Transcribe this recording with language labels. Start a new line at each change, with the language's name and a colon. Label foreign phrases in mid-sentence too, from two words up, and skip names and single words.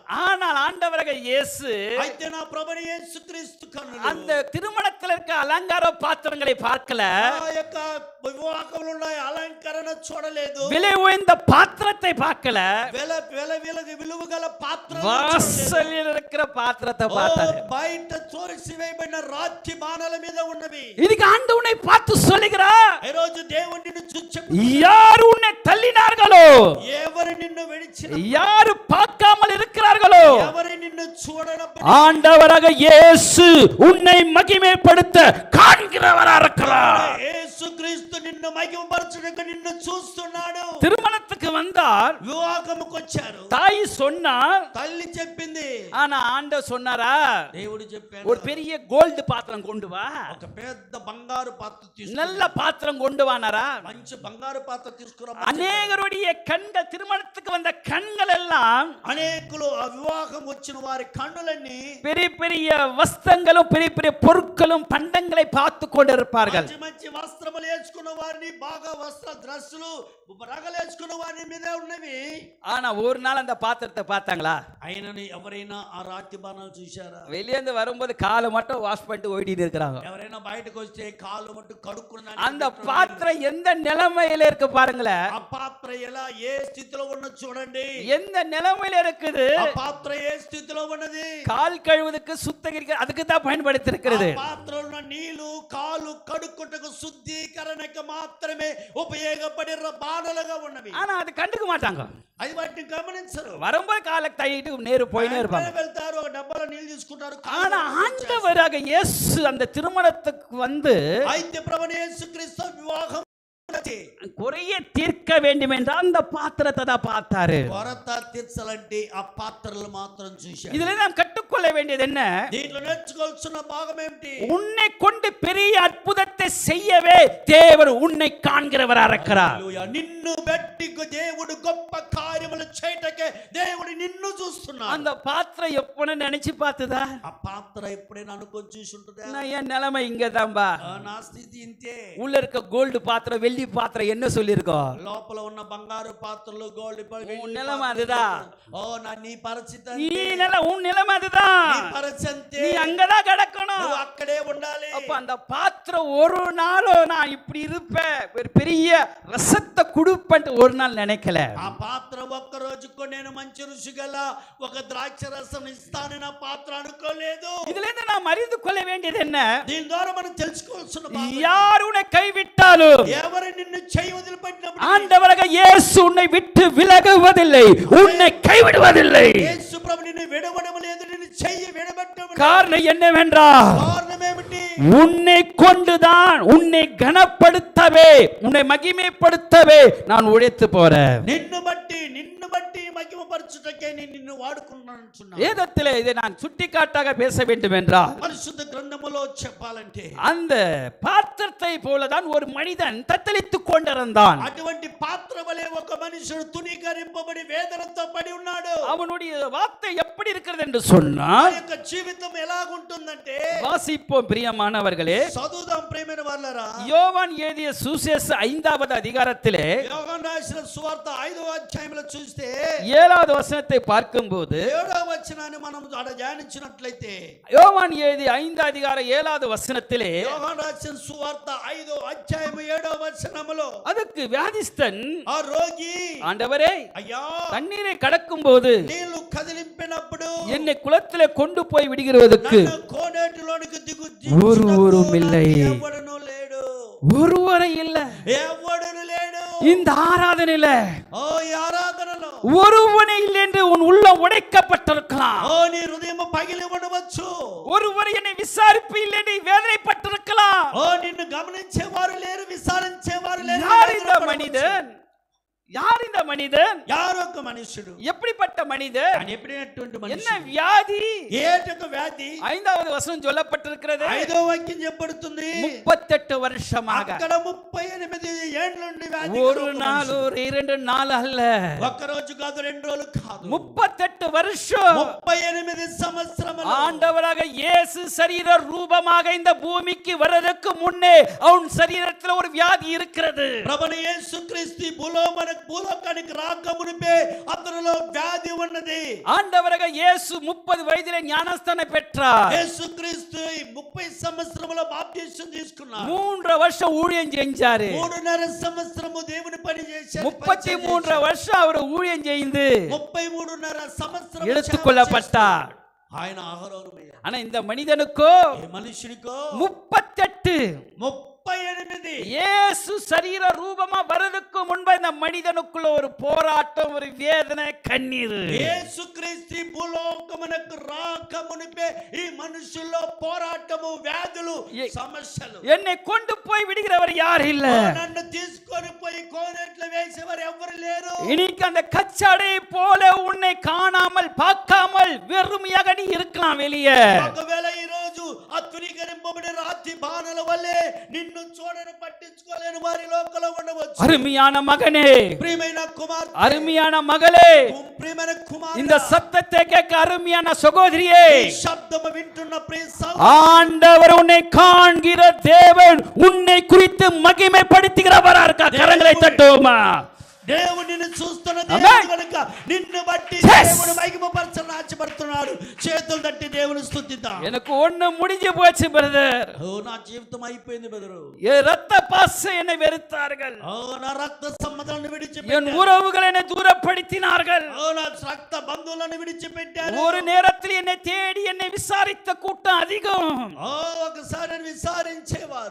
Tamil: ஆனால் ஆண்டவராக இயேசு
Telugu: అయితే నా ప్రభువు యేసుక్రీస్తు కన్నులు
Tamil: அந்த திருமணத்தில் இருக்க அலங்கார பாத்திரங்களை பார்க்கல,
Telugu: ఆ యొక్క వివాహంలో ఉన్న అలంకరణ చూడలేదు,
Tamil: விலை உயர்ந்த பாத்திரத்தை பார்க்கல,
Telugu: విలువ గల పాత్ర
Tamil: வாசலில் இருக்கிற பாத்திரத்தை பார்த்தாரு.
Telugu: బయట తోసివేయబడిన రాతి బాణల మీద ఉన్నవి.
Tamil: இதுக்கு ஆண்டு உன்னை பார்த்து சொல்லுகிறார்,
Telugu: ఈ రోజు దేవుడు నిన్ను చూచి
Tamil: யார் உன்னை தள்ளினார்களோ,
Telugu: ఎవరు నిన్ను విడిచిన,
Tamil: யார் பார்க்காமல் இருக்கிறார்களோ,
Telugu: ఎవరు నిన్ను చూడనప్పుడు
Tamil: ஆண்டவராக இயேசு உன்னை மகிமைப்படுத்த காண்கிறவரா இருக்கிறார்.
Telugu: యేసుక్రీస్తు నిన్ను మహిమపరచుటకు నిన్ను చూస్తున్నాడు.
Tamil: திருமணத்துக்கு வந்தார்,
Telugu: వివాహముకు వచ్చారు,
Tamil: தாய் சொன்னார்,
Telugu: తల్లి చెప్పింది,
Tamil: ஆனா ஆண்டவர் சொன்னாரா,
Telugu: దేవుడు చెప్పాడు,
Tamil: ஒரு பெரிய கோல்டு பாத்திரம் கொண்டு வா,
Telugu: ఒక పెద్ద బంగారు పాత్ర తీసుకురా,
Tamil: நல்ல பாத்திரம் கொண்டு வானாரா.
Telugu: మంచి బంగారు పాత్ర తీసుకురా.
Tamil: அநேகருடைய கண்கள், திருமணத்துக்கு வந்த கண்கள் எல்லாம்
Telugu: అనేకులు ఆ వివాహం వచ్చిన వారి కన్నులన్నీ
Tamil: பெரிய பெரிய வஸ்திரங்களும் பெரிய பெரிய பொருட்களும் பண்டங்களை பார்த்து கொண்டிருப்பார்கள்.
Telugu: మంచి మంచి వస్త్రములు వేసుకున్న వారిని, బాగా వస్త్ర డ్రెస్సులు రగలు వేసుకున్న వారిని మీదే ఉన్నవి.
Tamil: ஆனா ஒரு நாள் அந்த பாத்திரத்தை பார்த்தாங்களா?
Telugu: అయినని ఎవరైనా ఆ రాతి బాణాలు చూశారా?
Tamil: வெளியேந்து வரும்போது காலை மட்டும் வாஷ் பண்ணிட்டு ஓடிட்டு இருக்கிறாங்க.
Telugu: ఎవరైనా బయటకు వస్తే కాళ్ళు మట్టు కడుక్కున్నా
Tamil: அந்த பாத்திரம் எந்த நிலைமையில இருக்கு பாருங்களேன்.
Telugu: ఆ పాత్ర ఎలా ఏ స్థితిలో ఉన్నది చూడండి.
Tamil: எந்த நிலைமையில இருக்குது?
Telugu: ఆ పాత్ర ఏ స్థితిలో ఉన్నది?
Tamil: கால் கழுவுவதற்கு சுத்தகரிக்க அதுக்கு தான் பயன்படுத்தி இருக்கிறது.
Telugu: ఆ పాత్రలో ఉన్న నీళ్లు కాలు కడుక్కుంటకు శుద్ధీకరణకు మాత్రమే ఉపయోగపడిన బాణలుగా ఉన్నవి.
Tamil: ஆனா அது கண்டுக்க மாட்டாங்க.
Telugu: అది వాటిని గమనించరు.
Tamil: வரும்போது காலை தள்ளிட்டு நேரு போயினே இருப்பாங்க.
Telugu: వెళ్తారు, ఒక డబ్బాలో నీళ్లు తీసుకుంటారు.
Tamil: ஆனா ஆண்டவராக இயேசு அந்த திருமணத்துக்கு வந்து
Telugu: అయితే ప్రభువు యేసుక్రీస్తు వివాహం
Tamil: குறைய தீர்க்க வேண்டும் என்றால் அந்த பாத்திரத்தை தான் பார்த்தாரு.
Telugu: కొరత తీర్చాలంటే ఆ పాత్రలు మాత్రం చూశారు.
Tamil: இதுல நாம் కట్టుకొள்ள வேண்டியது என்ன?
Telugu: దీంట్లో నేర్చుకోవాల్సిన భాగం ఏమిటి?
Tamil: உன்னை கொண்டு பெரிய அற்புதத்தை செய்யவே தேவன் உன்னை காண்கிறவரா இருக்கிறார்.
Telugu: హల్లెలూయా. నిన్ను బట్టి దేవుడు గొప్ప కార్యములు చేయటకే దేవుడు నిన్ను చూస్తున్నాడు.
Tamil: அந்த பாத்திரம் எப்பன்னு நினைச்சு பார்த்ததா?
Telugu: ఆ పాత్ర ఎప్పుడైనా అనుకొని చూసి ఉంటుందా?
Tamil: நான் என் நிலைமை இங்கதான்பா,
Telugu: నా స్థితి ఇంతే.
Tamil: உள்ள இருக்க கோல்டு பாத்திரம் வெள்ளி பாத்திரம் என்ன சொல்லியிருக்கோம்?
Telugu: లోపల ఉన్న బంగారు పాత్రలు, గోల్డ్
Tamil: உன் நிலைமை அதுதான்.
Telugu: నీ పరిస్థితి
Tamil: உன் நிலைமை அதுதான்.
Telugu: నీ పరిస్థితి
Tamil: நீ அங்கதான் கிடக்கணும்.
Telugu: నువ్వు అక్కడే ఉండాలి.
Tamil: அப்ப அந்த பாத்திரம் ஒரு நாளும் நான் இப்படி இருப்பேன், ஒரு பெரிய ரசத்தை கொடுப்பேன் ஒரு நாள் நினைக்கல.
Telugu: ఆ పాత్ర ఒక్క రోజుకు నేను మంచి రుచి గల ఒక ద్రాక్ష రసం ఇస్తానని ఆ పాత్ర అనుకోలేదు.
Tamil: இதுல இருந்து நாம் அறிந்து கொள்ள வேண்டியது என்ன?
Telugu: దీని ద్వారా మనం తెలుసుకోవాల్సిన
Tamil: யார் உன்னை கைவிட்டாலும்,
Telugu: ఎవరు నిన్ను చేయి వదిలిపెట్టినప్పుడు
Tamil: ஆண்டவராக இயேசு உன்னை விட்டு விலகுவதில்லை, உன்னை கைவிடுவதில்லை.
Telugu: యేసు ప్రభు నిన్ను విడవడం లేదు, నిన్ను చెయ్యి విడబెట్టడం.
Tamil: காரணம் என்னவென்றால்,
Telugu: కారణం ఏమిటి?
Tamil: உன்னை கொண்டுதான் உன்னை கனப்படுத்தவே, உன்னை மகிமைப்படுத்தவே நான் உழைத்து போறேன்.
Telugu: నిన్ను బట్టి మహిమపరచుటకే నేను నిన్ను వాడుకున్నాను.
Tamil: வேதத்திலே இதை நான் சுட்டிக்காட்டாக பேச வேண்டும் என்றால்,
Telugu: పరిశుద్ధ గ్రంథములో చెప్పాలంటే
Tamil: அந்த பாத்திரத்தை போலதான் ஒரு மனிதன் தத்தளித்துக் கொண்டிருந்தான்.
Telugu: అటువంటి పాత్ర వలె ఒక మనుషుడు తునీకరింపబడి వేదనతో పడి ఉన్నాడు.
Tamil: அவனுடைய வார்த்தை எப்படி இருக்கிறது என்று சொன்னால்,
Telugu: యొక్క జీవితం ఎలాగుంటుందంటే,
Tamil: வாசிப்போம் பிரியமானவர்களே.
Telugu: చదువుదాం ప్రియమైన వాళ్ళరా.
Tamil: யோவான் எழுதிய சுவிசேஷ 5வது அதிகாரத்திலே
Telugu: యోహాను రాసిన సువార్త 5వ అధ్యాయంలో చూస్తే
Tamil: 7வது வசனத்தை பார்க்கும்போது
Telugu: 7వ వచనాన్ని మనం ధ్యానించినట్లయితే
Tamil: யோவான் எழுதிய 5 அதிகாரம் 7வது வசனத்திலே
Telugu: యోహాను రాసిన సువార్త 5వ అధ్యాయం 7వ వచనములో
Tamil: அதுக்கு வியாதிஸ்தன்
Telugu: ఆ రోగి
Tamil: ஆண்டவரே
Telugu: అయ్యా
Tamil: தண்ணீரை கடக்கும்போது
Telugu: నీళ్లు కదిలింపినప్పుడు
Tamil: என்னை குளத்திலே கொண்டு போய் விடுகிறதுக்கு
Telugu: నన్ను కోనేటిలోనికి
Tamil: ஒருவரும் இல்லை.
Telugu: ఎవడును లేడు,
Tamil: ஒருவரை இல்ல.
Telugu: ఎవడును లేడు.
Tamil: இந்த ஆராதனையில
Telugu: ఓ ఈ ఆరాధనలో
Tamil: ஒருவனே இல்லை என்று உன் உள்ளம் உடைக்கப்பட்டிருக்கலாம்.
Telugu: ఓ నీ హృదయం పగిలి ఉండవచ్చు.
Tamil: ஒருவர் என்னை விசாரிப்பு இல்லை என்று வேதனைப்பட்டிருக்கலாம்.
Telugu: ఓ నిన్ను గమనించేవారు లేరు, విచారించేవారు లేరు.
Tamil: யார் இந்த மனிதன்? யார் இந்த மனிதன்?
Telugu: யார் ఒక మనుషుడు?
Tamil: எப்படிப்பட்ட மனிதன்?
Telugu: ఆయన ఎప్పుడైనటువంటి
Tamil: என்ன
Telugu: మనుషుడు?
Tamil: வியாதி?
Telugu: ఏటొక వ్యాధి?
Tamil: 5வது వచనం சொல்லப்பட்டிருக்கிறது.
Telugu: 5వ వాక్యం చెప్పబడుతుంది
Tamil: 38 வருஷமாக.
Telugu: అక్కడ 38 ఏండ్ల నుండి వ్యాధి.
Tamil: ஒரு நாள் ஒரு 2 நாள் அல்ல.
Telugu: ఒక రోజు కాదు, 2 రోజులు కాదు,
Tamil: 38 வருஷம்
Telugu: 38 సంవత్సరములు
Tamil: ஆண்டவராக இயேசு சரீர ரூபமாக இந்த பூமிக்கு வரதுக்கு முன்னே அவன் சரீரத்தில் ஒரு வியாதி இருக்கிறது.
Telugu: ప్రభుని యేసుక్రీస్తు భూలోకానికి రాకమునిపే అతనిలో వ్యాధి ఉన్నది.
Tamil: ஆண்டவராக இயேசு 30 வயதிலே ஞானஸ்தானம் பெற்றார்.
Telugu: యేసుక్రీస్తు 30 సంవత్సరముల బాప్తిసం తీసుకున్నాడు.
Tamil: 3 வருஷம் ஊழியம் செஞ்சாரு.
Telugu: 3.5 సంవత్సరము దేవుని పని చేశాడు.
Tamil: 33 வருஷம் அவர் ஊழியம் செய்து
Telugu: 33.5 సంవత్సరం
Tamil: எடுத்துக்கொள்ளப்பட்டார்.
Telugu: ఆయన ఆహారమే.
Tamil: ஆனா இந்த மனிதனுக்கோ
Telugu: ఈ మనుషునికో 38
Tamil: இயேசு சரீர ரூபமா வரதுக்கு முன்பு இந்த மனிதனுக்குள்ள ஒரு போராட்டம், ஒரு வேதனை, கண்ணீர்.
Telugu: యేసు క్రీస్తు భూలోకమునకు రాకమునిపే ఈ మనుషుల్లో పోరాటము, వ్యాధులు, సమస్యలు.
Tamil: என்னை கொண்டு போய் விடுகிறவர் யார் இல்ல.
Telugu: నన్ను తీసుకొని పోయి కోనేట్లో వేసేవారు ఎవరు లేరు.
Tamil: இன்னைக்கு அந்த கச்சடை போல உன்னை காணாமல் பார்க்காமல் வெறுமையாக நீ இருக்கலாம் வெளியே.
Telugu: ఒకవేళ ఈ రోజు అతునీకరింపబడిన రాతి బాణల వల్లే నిన్ను చూడని పట్టించుకోలేని వారి లోకంలో ఉండవచ్చు.
Tamil: அருமையான மகனே,
Telugu: ప్రియమైన కుమార్తె,
Tamil: அருமையான மகளே,
Telugu: ప్రియమైన కుమారుడా,
Tamil: இந்த சத்தத்தை கேட்க அருமையான சகோதரியே,
Telugu: ఈ శబ్దము వింటున్న ప్రియ
Tamil: ஆண்டவர் உன்னை காண்கிற தேவன் உன்னை குறித்து மகிமைப்படுத்துகிறவரா இருக்கா? கரங்களை தட்டுவோமா?
Telugu: దేవుడు నిన్ను చూస్తున్న దేవుడు కనుక నిన్ను బట్టి దేవుడు మహిమపరచాలని ఆశపడుతున్నాడు. చేతులు తట్టి దేవుని స్తుతిద్దాం.
Tamil: எனக்கு ஒண்ணு முடிஞ்சு போச்சு பிரதர்.
Telugu: ఓ నా జీవితం అయిపోయింది బ్రదరు.
Tamil: ரத்த பாசம் என்னை வெறுத்தார்கள்.
Telugu: ఓ నా రక్త సంబంధాలను
Tamil: என்
Telugu: విడిచిపెట్టారు.
Tamil: உறவுகள் என்னை தூரப்படுத்தினார்கள்.
Telugu: ఓ నా రక్త బంధువులను విడిచిపెట్టారు.
Tamil: ஒரு நேரத்தில் என்னை தேடி என்னை விசாரித்த கூட்டம் அதிகம்.
Telugu: ఓ ఒకసారి విచారించేవారు.